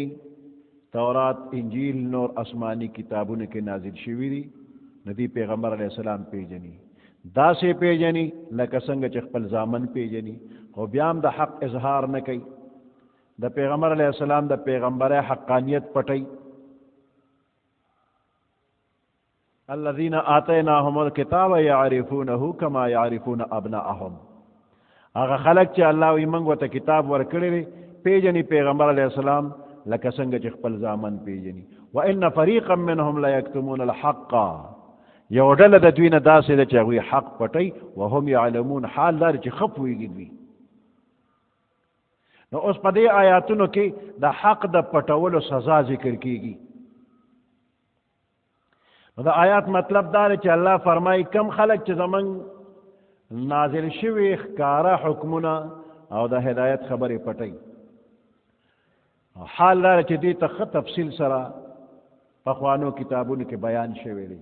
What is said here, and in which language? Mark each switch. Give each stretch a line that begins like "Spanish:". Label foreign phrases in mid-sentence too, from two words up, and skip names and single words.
Pashto: تورات انجیل نور آسمانی کتابونه کې نازل شوي دي نو دی پیغمبر علیه السلام پیژني داسې پیژني لکه څنګه چې خپل زامن پیژني خو بیا هم د حق اظهار نه کوي. د پیغمبر علیه السلام د پیغمبرۍ حقانیت پټي.
Arabic: الذين آتيناهم الكتاب يعرفونه كما يعرفون ابناءهم
Pashto: هغه خلق چې الله وي موږ ورته کتاب ورکړی دی پیژني پیغمبر علیه السلام لکه څنګه چې خپل زامن پیژني.
Arabic: وان فريقا منهم لا يكتمون الحق
Pashto: یو ډله د دوی نه داسې ده چې هغوی حق پټي
Arabic: وهم يعلمون
Pashto: حال دار چې ښه پوهېږي دوی. نو اوس په دې آیاتونو کې د حق د پټولو سزا ذکر کیږي. نو د آیات مطلب دا دی چې الله فرمایي کم خلک چې زمونږ نازل شوي ښکاره حکمونه او د هدایت خبرې پټوي حال دا چې دې ته ښه تفصیل سره پخوانو کتابونو کې بیان شوی دی.